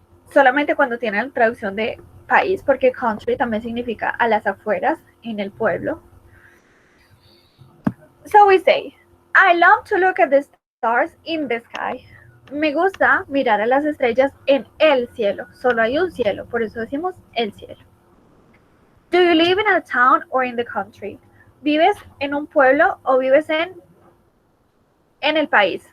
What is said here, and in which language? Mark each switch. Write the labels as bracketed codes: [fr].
[es] Solamente cuando tienen traducción de país, porque country también significa a las afueras, en el pueblo. [en] So we say, I love to look at the stars in the sky. [es] Me gusta mirar a las estrellas en el cielo. Solo hay un cielo, por eso decimos el cielo. [en] Do you live in a town or in the country? [es] ¿Vives en un pueblo o vives en el país?